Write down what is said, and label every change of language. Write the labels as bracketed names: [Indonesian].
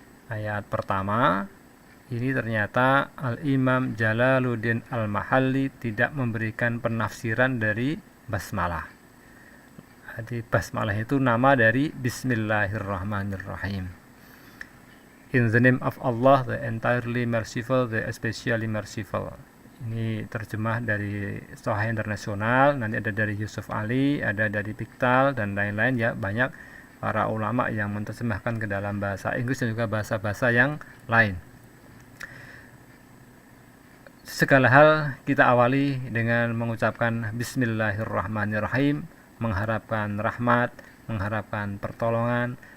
[Indonesian] Ayat pertama ini ternyata Al-Imam Jalaluddin Al-Mahalli tidak memberikan penafsiran dari basmalah. Jadi basmalah itu nama dari Bismillahirrahmanirrahim. [English] In the name of Allah, the entirely merciful, the especially merciful. [Indonesian] Ini terjemah dari Sahih Internasional, nanti ada dari Yusuf Ali, ada dari Piktal, dan lain-lain ya. Banyak para ulama yang menerjemahkan ke dalam bahasa Inggris dan juga bahasa-bahasa yang lain. Segala hal kita awali dengan mengucapkan Bismillahirrahmanirrahim, mengharapkan rahmat, mengharapkan pertolongan,